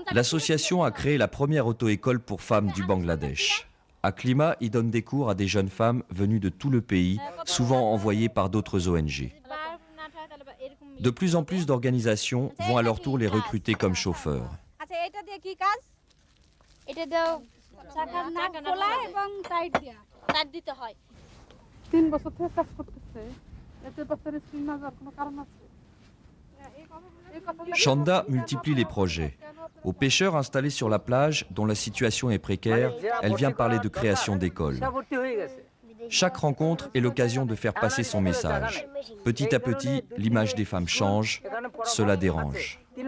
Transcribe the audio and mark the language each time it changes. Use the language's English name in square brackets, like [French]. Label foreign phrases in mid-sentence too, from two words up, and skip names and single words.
[French] L'association a créé la première auto-école pour femmes du Bangladesh. Aklima y donne des cours à des jeunes femmes venues de tout le pays, souvent envoyées par d'autres ONG. De plus en plus d'organisations vont à leur tour les recruter comme chauffeurs. [Bangla] আচ্ছা এটা দিয়ে কি কাজ এটা দাও চাকা না খোলা এবং টাইট দিতে হয় 3 বছর থেকে কাজ করতেছে এতে বাচ্চার স্কুল না যাওয়ার কোনো কারণ আছে [French] Chanda multiplie les projets. Aux pêcheurs installés sur la plage, dont la situation est précaire, elle vient parler de création d'écoles. Chaque rencontre est l'occasion de faire passer son message. Petit à petit, l'image des femmes change. Cela dérange.